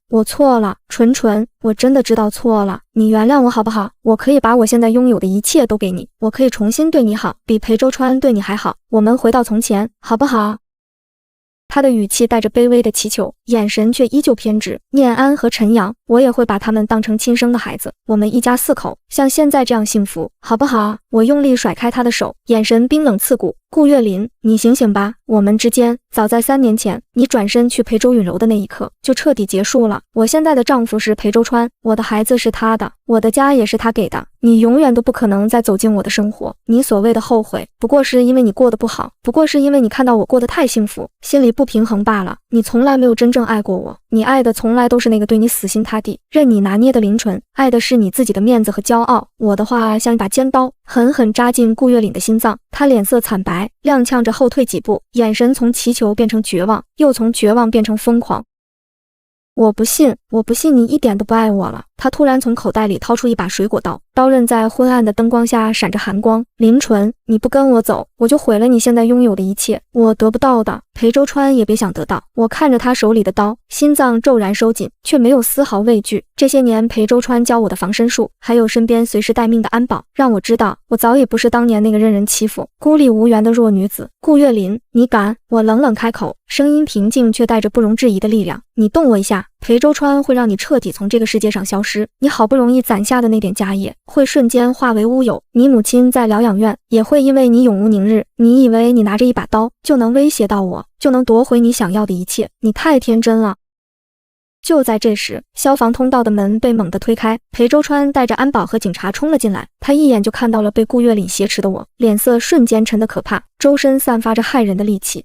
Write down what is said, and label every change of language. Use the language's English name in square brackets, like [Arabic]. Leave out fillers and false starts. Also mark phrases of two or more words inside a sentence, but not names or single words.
[Chinese] 我錯了，純純，我真的知道錯了，你原諒我好不好？我可以把我現在擁有的一切都給你，我可以重新對你好，比裴周川對你還好，我們回到從前，好不好？他的語氣帶着卑微的祈求，眼神卻依舊偏執。念安和陳陽，我也會把他們當成親生的孩子，我們一家4口像現在這樣幸福，好不好？我用力甩開他的手，眼神冰冷刺骨。顧月林，你醒醒吧，我們之間早在3年前，你轉身去陪周允柔的那一刻就徹底結束了。我現在的丈夫是裴周川，我的孩子是他的，我的家也是他給的，你永遠都不可能再走進我的生活。你所謂的後悔，不過是因為你過得不好，不過是因為你看到我過得太幸福，心裡不平衡罷了。你從來沒有真正愛過我，你愛的從來都是那個對你死心塌地、任你拿捏的林純，愛的是你自己的面子和驕傲。我的話像一把尖刀，狠狠扎進顧月嶺的心臟，他臉色慘白，踉蹌着後退幾步，眼神從祈求變成絕望，又從絕望變成瘋狂。我不信，我不信你一點都不愛我了。他突然從口袋裡掏出一把水果刀，刀刃在昏暗的燈光下閃着寒光。林純，你不跟我走，我就毀了你現在擁有的一切，我得不到的，裴周川也別想得到。我看着他手裡的刀，心臟驟然收緊，卻沒有絲毫畏懼。這些年裴周川教我的防身術，還有身邊隨時待命的安保，讓我知道我早已不是當年那個任人欺負、孤立無援的弱女子。顧月林，你敢？我冷冷開口，聲音平靜卻帶着不容置疑的力量。你動我一下，裴周川會讓你徹底從這個世界上消失，你好不容易攢下的那點家業會瞬間化為烏有，你母親在療養院也會因為你永無寧日。你以為你拿着一把刀就能威脅到我，就能奪回你想要的一切？你太天真了。就在這時，消防通道的門被猛地推開，裴周川帶着安保和警察衝了進來。他一眼就看到了被顧月林挾持的我，臉色瞬間沉得可怕，周身散發着駭人的戾氣。